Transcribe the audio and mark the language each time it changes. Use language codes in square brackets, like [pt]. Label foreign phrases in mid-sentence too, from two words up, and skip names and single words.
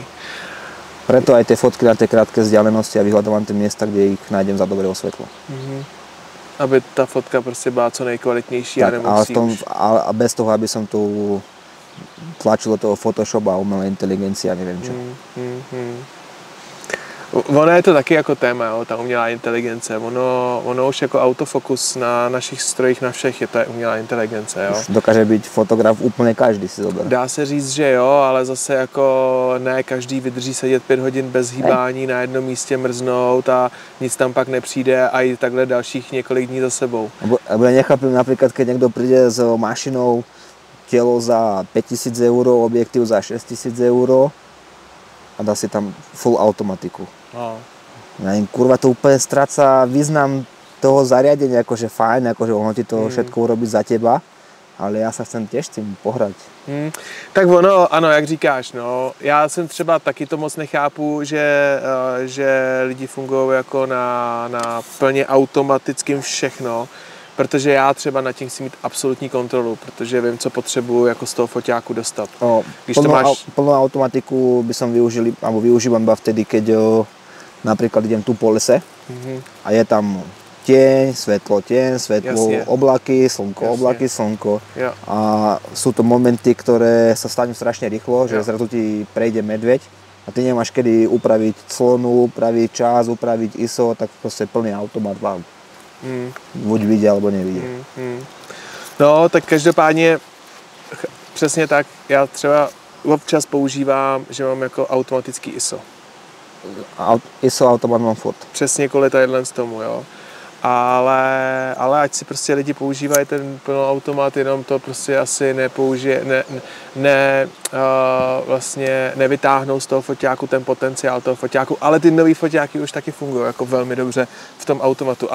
[sk] Preto aj tie fotky na tej krátkej vzdialenosti a vyhľadávam tie miesta, kde ich nájdem za dobrého svetlo. [cs] Aby ta fotka prostě byla co nejkvalitnější a nemusí [sk] a bez toho, aby som tu tlačil do toho Photoshop a umelé inteligencie a neviem čo. [cs] Ono je to taky jako téma, jo, ta umělá inteligence. Ono už jako autofokus na našich strojích, na všech je to umělá inteligence. Jo. Už dokáže být fotograf úplně každý, [sk] si zober. [cs] Dá se říct, že jo, ale zase jako ne každý vydrží sedět 5 hodin bez hýbání na jednom místě mrznout a nic tam pak nepřijde a i takhle dalších několik dní za sebou. [sk] Lebo ja nechápem napríklad, keď niekto príde s mašinou, telo za 5000 €, objektív za 6000 € a dá si tam full automatiku. Kurva, to úplne stráca význam toho zariadenia, akože fajn, akože ono ti to všetko urobí za teba, [cs] ale já se chcem těž s tím pohrať. Tak ono, ano, jak říkáš, no, já jsem třeba taky to moc nechápu, že lidi fungují jako na plně automatickým všechno, protože já třeba na tím chci mít absolutní kontrolu, protože vím, co potřebuju jako z toho foťáku dostat. [sk] Plnú automatiku by som využil, alebo využívam iba vtedy, keď napríklad idem tu po lese a je tam tieň, svetlo, jasne. Oblaky, slnko, jasne. Oblaky, slnko. Jo. A sú to momenty, ktoré sa stanú strašne rýchlo, že zrazu ti prejde medveď a ty nemáš kedy upraviť clonu, upraviť čas, upraviť ISO, tak proste plný automat vám. Buď vidí, alebo nevidí. No, [cs] tak každopádně přesně tak, já třeba občas používám, že mám jako automatický ISO. ISO automat mám furt. Přesně kvůli tadyhle z tomu, jo. Ale ať si prostě lidi používají ten plnoautomat, jenom to prostě asi vlastně nevytáhnou z toho foťáku ten potenciál toho foťáku, ale ty nový foťáky už taky fungují jako velmi dobře v tom automatu.